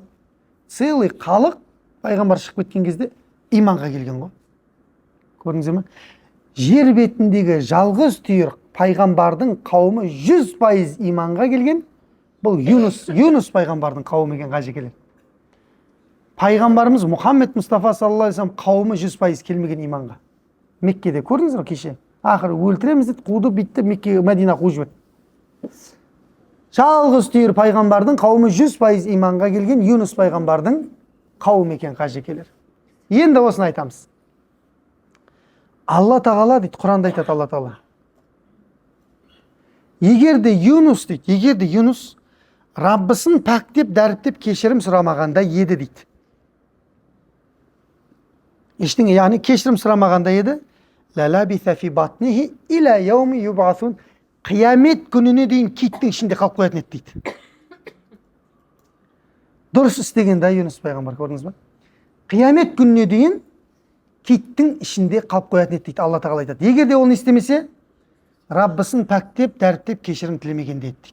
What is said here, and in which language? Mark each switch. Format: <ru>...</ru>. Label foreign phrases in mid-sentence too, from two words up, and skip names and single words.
<kk>Целый халық пайғамбар шығып кеткен кезде иманға келген ғой. Көрдіңіздер ме? Жер бетіндегі жалғыз түйір пайғамбардың қауымы 100% иманға келген. Бұл Юнус пайғамбардың қауымы екен қажекелер. Пайғамбарымыз Мұхаммед Мұстафа</kk> <ar>صلى الله عليه وسلم</ar> <kk>қауымы 100% келмеген иманға. Меккеде көрдіңіздер ме кеше? Ақыры өлтіреміз деп қуды, битті, Меккеге, Мәдина қуып жіберді. Жалғыз түйір пайғамбардың қауымы 100% иманға келген Юнус пайғамбардың қауым екен қажекелер. Енді осыны айтамыз. Алла тағала дейді, Құранда айтады Алла тағала. Егер де Юнус Раббысын пәктеп, дәріптеп, кешірім сұрамағанда еді дейді. Ештеңе, яғни кешірім сұрамағанда еді,</kk> <ar>للبث في بطنه إلى يوم يبعثون,</ar> <kk>қиямет күніне дейін киттің ішінде қалып қоятын еді дейді. Дұрыс істеген да Юнус пайғамбар, көрдіңіз бе? Қиямет күніне дейін киттің ішінде қалып қоятын еді дейді. Алла тағала айтады. Егер де оны істемесе, Раббысын пәктеп, дәріптеп, кешірім тілемеген дейді.</kk>